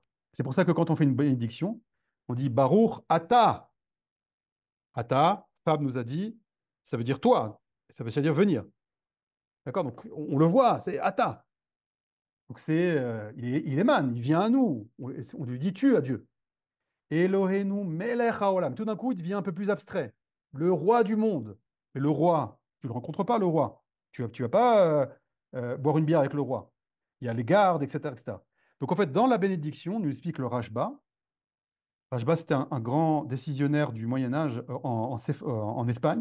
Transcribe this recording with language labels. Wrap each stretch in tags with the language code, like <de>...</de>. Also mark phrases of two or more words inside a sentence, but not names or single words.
<fr>C'est pour ça que quand on fait une bénédiction, on dit</fr> <he>ברוך אתה.</he> <fr>Ata, Fab nous a dit, ça veut dire toi, ça veut dire venir. D'accord? Donc on le voit, c'est Ata. Donc il émane, il vient à nous. On lui dit tu à Dieu.</fr> <he>אלוהינו מלך העולם.</he> <fr>Tout d'un coup, il devient un peu plus abstrait. Le roi du monde. Mais le roi, tu ne le rencontres pas, le roi. Tu vas pas boire une bière avec le roi. Il y a les gardes, etc., etc. Donc en fait, dans la bénédiction, nous explique le Rashba. Rashba, c'était un grand décisionnaire du Moyen Âge en Espagne.</fr>